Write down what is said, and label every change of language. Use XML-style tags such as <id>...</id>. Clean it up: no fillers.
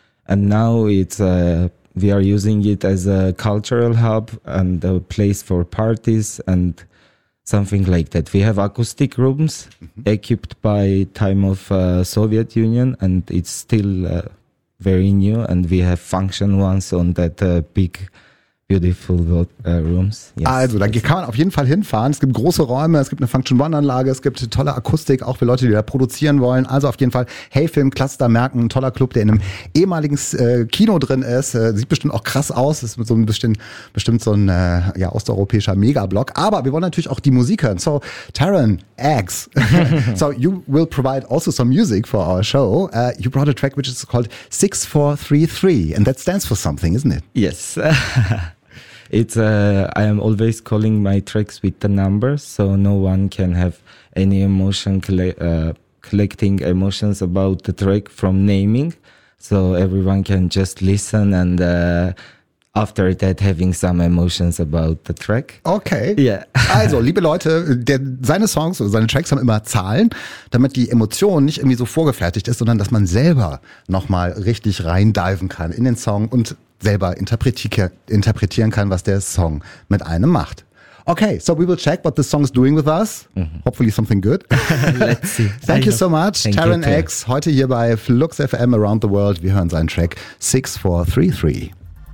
<en>And now it's we are using it as a cultural hub and a place for parties and something like that. We have acoustic rooms equipped by time of Soviet Union, and it's still very new. And we have function ones on that big beautiful rooms.</en> <de>Yes, also, da kann man auf jeden Fall hinfahren. Es gibt große Räume, es gibt eine Function One-Anlage, es gibt tolle Akustik, auch für Leute, die da produzieren wollen. Also auf jeden Fall, hey Film, Cluster merken, ein toller Club, der in einem ehemaligen Kino drin ist. Sieht bestimmt auch krass aus. Ist so ein bestimmt so ein osteuropäischer Megablock. Aber wir wollen natürlich auch die Musik hören.</de> <en>So, Taryn X. So, you will provide also some music for our show. You brought a track which is called 6433. And that stands for something, isn't it? Yes. It's I am always calling my tracks with the numbers, so no one can have any emotion collecting emotions about the track from naming, so everyone can just listen and after that having some emotions about the track. Okay. Yeah.</en> <de>Also, liebe Leute, seine Songs oder seine Tracks haben immer Zahlen, damit die Emotion nicht irgendwie so vorgefertigt ist, sondern dass man selber nochmal richtig reindiven kann in den Song und selber interpretieren kann, was der Song mit einem macht.</de> <en>Okay, so we will check what the song is doing with us. Mm-hmm. Hopefully something good. Let's see. Thank you so much, Taryn X.</en> <de>Heute hier bei Flux FM Around the World. Wir hören seinen Track 6433.</de>